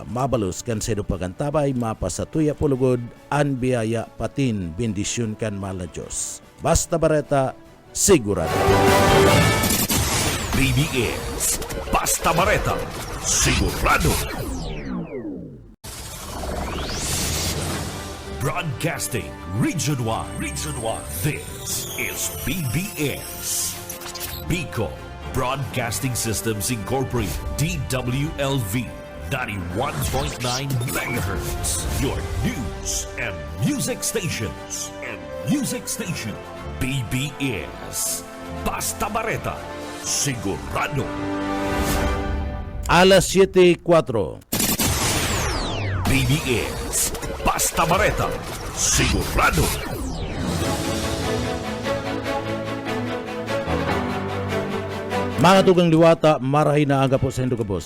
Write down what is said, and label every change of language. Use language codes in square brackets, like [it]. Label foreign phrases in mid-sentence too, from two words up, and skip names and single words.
[bik] Mabalos kan sa pagantabay mapasatuya pulugod an biyaya patin bendisyon kan mahal na Diyos. Basta bareta sigurado. BBS Basta Bareta, sigurado. [en] Broadcasting Region 1. This is BBS. Bicol Broadcasting Systems Incorporated. DWLV 91.9 megahertz. Your news and music stations. [bik] BBS. Basta Bareta, sigurado. Alas 7:04. BBS. Basta Bareta, sigurado. Mga tugang liwata, marahay na aga po sa Indo Kabos.